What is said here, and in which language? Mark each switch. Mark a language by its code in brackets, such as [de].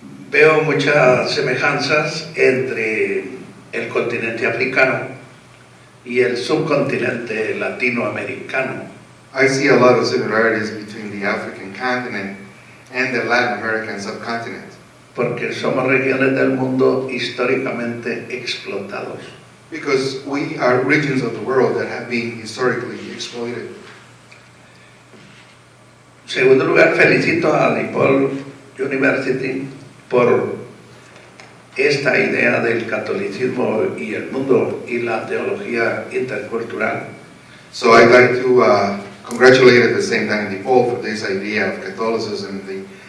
[es] Veo muchas semejanzas entre el continente africano y el subcontinente latinoamericano. [en] I see a lot of similarities between the African continent and the Latin American subcontinent. [es] Porque somos regiones del mundo históricamente explotados. [en] Because we are regions of the world that have been historically exploited. [es] En segundo lugar, felicito a DePaul University por esta idea del catolicismo y el mundo y la teología intercultural. [en] So I'd like to congratulate at the same time DePaul for this idea of Catholicism, the